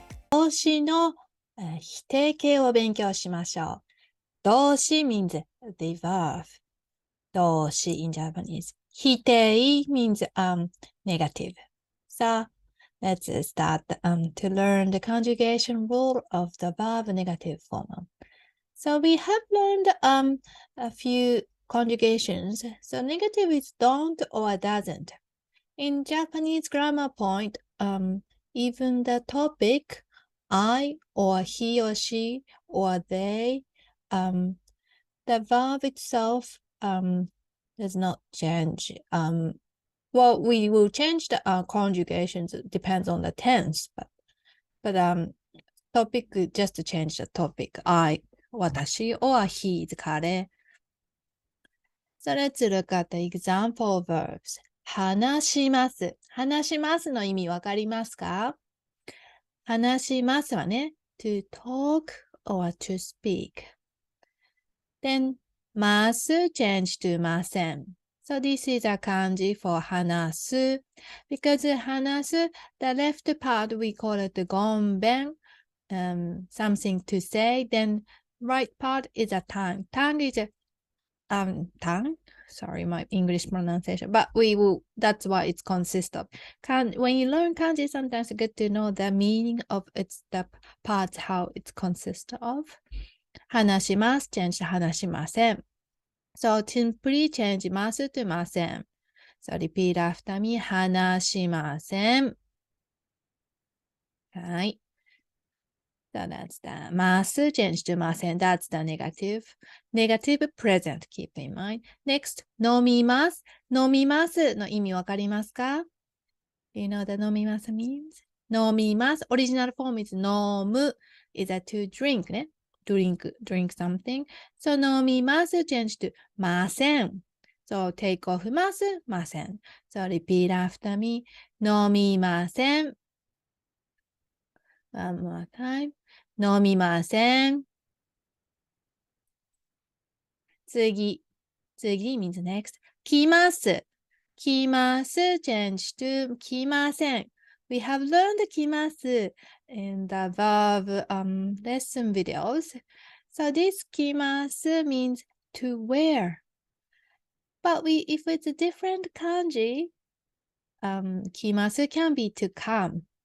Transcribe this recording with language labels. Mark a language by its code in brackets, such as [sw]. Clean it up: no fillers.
[ja] 動詞の否定形を勉強しましょう。 [en] 動詞 means the verb. 動詞 in Japanese. 否定 means negative. So, let's start to learn the conjugation rule of the verb negative form. So we have learned a few conjugations. So negative is don't or doesn't. In Japanese grammar point, even the topic I or he or she or they, the verb itself does not change. Well, we will change the conjugations. It depends on the tense, but topic just to change the topic. I, 私 or he 彼。So let's look at the example verbs. [ja] 話します。話しますの意味わかりますか？話しますはね、 [en] to talk or to speak. Then, ます change to ません。 So this is a kanji for 話す。 Because 話す, the left part we call it ごんべん, something to say. Then right part is a tongue. Tongue is a tongue. Sorry, my English pronunciation. But that's what it consists of. When you learn kanji, sometimes it's good to know the meaning of the parts, how it consists of. 話します change to 話しません。 So simply change ますto ません。 So repeat after me. [ja] 話しません。はい。 [en] So that's the ます change to ません。 That's the negative. Negative present. Keep in mind. Next, 飲みます。 [ja] 飲みますの意味わかりますか？ [en] Do you know what 飲みます means? [ja] 飲みます。 [en] Original form is 飲む is a to drink ね。 drink something. So 飲みます change to ません。 So take off ます、ません。 So repeat after me. 飲みません。 One more time. 飲みません。次 means next. 来ます。来ます change to 来ません。 We have learned 来ます in the verb lesson videos. So this 来ます means to wear. But if it's a different kanji, 来ます can be to come.